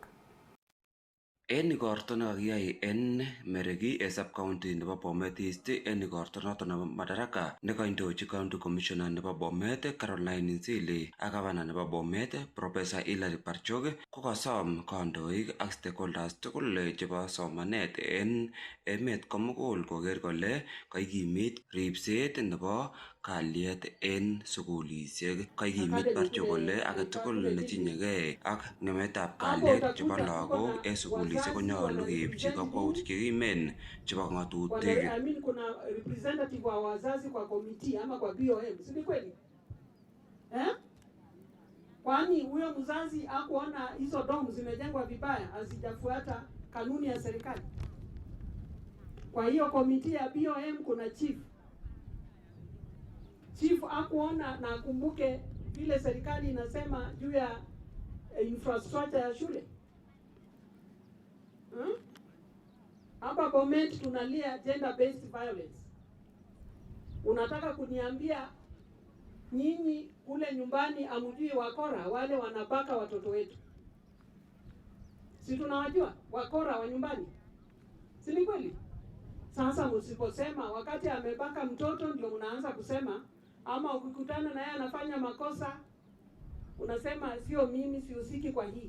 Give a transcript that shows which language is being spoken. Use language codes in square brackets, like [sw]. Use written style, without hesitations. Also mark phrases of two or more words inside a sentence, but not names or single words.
[kln] En igorto nekakiyai en Meregi sub-county nebo Bomet East en igorto noto nebo Madaraka nekaindochi [en] County Commissioner [kln] nebo Bomet Caroline Nzili ak Governor nebo Bomet Professor Hilary Barchok kokasom kandoik ak stakeholders tugul chebo somanet en emet komugul koker kole kaikimit ripset nebo kalyet en sugulisiek. Kaikimit Barchok kole agetugul netinyegei ak ngemetab kalyet chebo lagok en sugulisiek konyalu keipchi kakwautik chekimen chebo ngatutik. [sw] Kuna representative wa wazazi kwa komiti ama kwa BOM, si kweli? Kwani huyo mzazi hakuona hizo domu zimejengwa vibaya, hazijafuata kanuni ya serikali? Kwa hiyo komiti ya BOM kuna chief hakuona, na akumbuke vile serikali inasema juu ya infrastructure ya shule. Hapa Bomet tunalia [en] gender based violence. [sw] Unataka kuniambia nyinyi kule nyumbani amujui wakora wale wanabaka watoto wetu? Si tunawajua wakora wa nyumbani? Si ni kweli? Sasa msiposema wakati amebaka mtoto ndio mnaanza kusema, ama ukikutana na yeye anafanya makosa unasema sio mimi, sihusiki kwa hii.